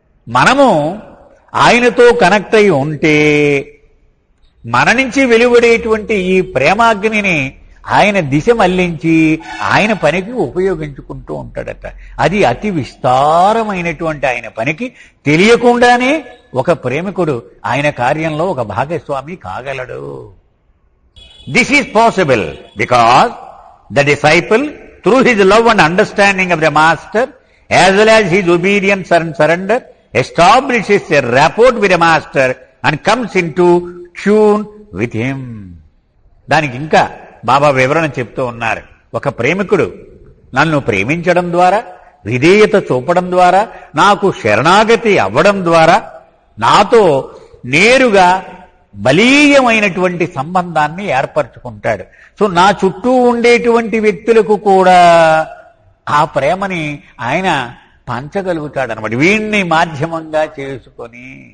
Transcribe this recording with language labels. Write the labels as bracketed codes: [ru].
[te] మనము ఆయనతో కనెక్ట్ అయి ఉంటే మన నుంచి వెలువడేటువంటి ఈ ప్రేమాగ్నిని ఆయన దిశ మళ్లించి ఆయన పనికి ఉపయోగించుకుంటూ ఉంటాడట. అది అతి విస్తారమైనటువంటి ఆయన పనికి తెలియకుండానే ఒక ప్రేమికుడు ఆయన కార్యంలో ఒక భాగస్వామి కాగలడు. [en] This is possible because the disciple through his love and understanding of the master as well as his obedience and surrender establishes a rapport with the master and comes into tune with him. [te] దానికి ఇంకా బాబా వివరణ చెప్తూ ఉన్నారు. ఒక ప్రేమికుడు నన్ను ప్రేమించడం ద్వారా, విధేయత చూపడం ద్వారా, నాకు శరణాగతి అవ్వడం ద్వారా నాతో నేరుగా బలీయమైనటువంటి సంబంధాన్ని ఏర్పరచుకుంటాడు. సో నా చుట్టూ ఉండేటువంటి వ్యక్తులకు కూడా ఆ ప్రేమని ఆయన పంచగలుగుతాడు అనమాట, వీణ్ణి మాధ్యమంగా చేసుకొని.